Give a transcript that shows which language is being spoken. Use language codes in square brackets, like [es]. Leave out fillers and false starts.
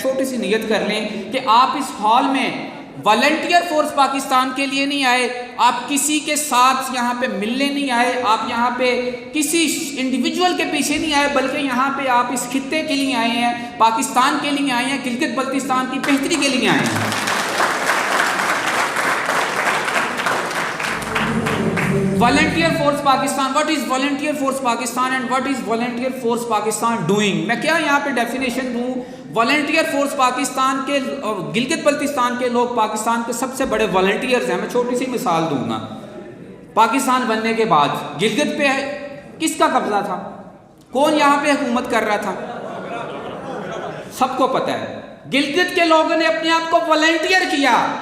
[hi] छोटी सी नियत कर लें कि आप इस हॉल में वॉलंटियर फोर्स पाकिस्तान के लिए नहीं आए, आप किसी के साथ यहाँ पे मिलने नहीं आए, आप यहाँ पे किसी इंडिविजुअल के पीछे नहीं आए, बल्कि यहाँ पे आप इस खित्ते के लिए आए हैं, पाकिस्तान के लिए आए हैं, गिलगित बल्तिस्तान की बेहतरी के लिए आए हैं। [en] Volunteer Force Pakistan, what is Volunteer Force Pakistan and what is Volunteer Force Pakistan doing? [hi] मैं क्या यहाँ पे डेफिनेशन दूँ? वॉलंटियर फोर्स पाकिस्तान के, गिलगित बल्तिस्तान के लोग पाकिस्तान के सबसे बड़े वॉलंटियर्स हैं। मैं छोटी सी मिसाल दूंगा। पाकिस्तान बनने के बाद गिलगित पे किसका कब्जा था? कौन यहाँ पे हुकूमत कर रहा था? सबको पता है। गिलगित के लोगों ने अपने आप को वॉलंटियर किया